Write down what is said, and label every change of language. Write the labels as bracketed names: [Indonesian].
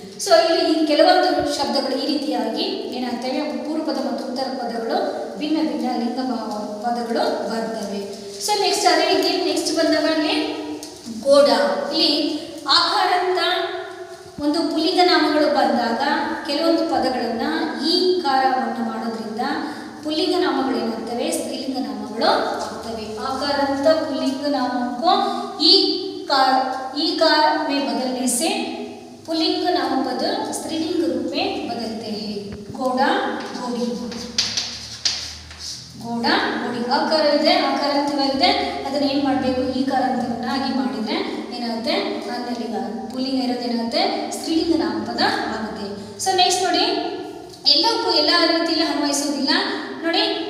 [Kannada] So ಇಲ್ಲಿ ಕೆಲವೊಂದು ಶಬ್ದಗಳು ಈ ರೀತಿಯಾಗಿ ಏನಾಗ್ತವೆ, ಪೂರ್ವ ಪದ ಮತ್ತು ಉತ್ತರ ಪದಗಳು ಭಿನ್ನ ಭಿನ್ನ ಲಿಂಗ ಪದಗಳು ಬರ್ತವೆ। ಸೊ ನೆಕ್ಸ್ಟ್ ಅದೇ ರೀತಿ ನೆಕ್ಸ್ಟ್ ಬಂದಾಗ ಗೋಡ, ಇಲ್ಲಿ ಆಕಾರಂತ ಒಂದು ಪುಲ್ಲಿಂಗ ನಾಮಗಳು ಬಂದಾಗ ಕೆಲವೊಂದು ಪದಗಳನ್ನು ಈ ಕಾರವನ್ನು ಮಾಡೋದ್ರಿಂದ ಪುಲ್ಲಿಂಗ ನಾಮಗಳು ಏನಾಗ್ತವೆ, ಸ್ತ್ರೀಲಿಂಗ ನಾಮಗಳು ಆಗ್ತವೆ। [Hindi] आकारांत पुल्लिंग नामों को ई कार में बदलने से पुल्लिंग नाम पद स्त्रीलिंग रूप में बदलते हैं। घोड़ा घोड़ी, घोड़ा घोड़ी आकार [Kannada] ಇದೆ, ಆಕಾರಾಂತವಾಗಿದೆ, ಅದನ್ನ ಏನು ಮಾಡಬೇಕು, ಈ ಕಾರಾಂತವನ್ನಾಗಿ ಮಾಡಿದ್ರೆ ಏನಾಗುತ್ತೆ, ಅನ್ನಲಿಂಗ ಪುಲ್ಲಿಂಗ ಇರೋದು ಏನಾಗುತ್ತೆ, ಸ್ತ್ರೀಲಿಂಗ ನಾಮಪದ ಆಗುತ್ತೆ। ಸೊ ನೆಕ್ಸ್ಟ್ ನೋಡಿ, ಎಲ್ಲಕ್ಕೂ ಎಲ್ಲ ರೀತಿಯಲ್ಲಿ ಅನ್ವಯಿಸೋದಿಲ್ಲ ನೋಡಿ।